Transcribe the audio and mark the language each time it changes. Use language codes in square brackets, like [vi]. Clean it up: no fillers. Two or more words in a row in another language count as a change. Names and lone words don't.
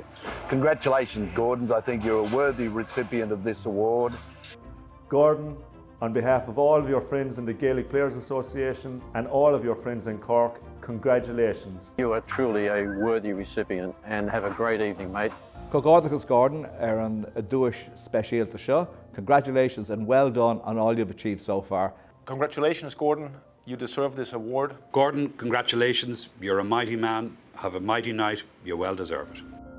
[en] Congratulations, Gordon. I think you're a worthy recipient of this award. Gordon, on behalf of all of your friends in the Gaelic Players Association and all of your friends in Cork, congratulations. You are truly a worthy recipient, and have a great evening, mate. Congratulations, [ga] Gordon, ar an dúis speisialta seo. [en] Congratulations and well done on all you've achieved so far. Congratulations, Gordon. You deserve this award. Gordon, congratulations. You're a mighty man. Have a mighty night. You well deserve it.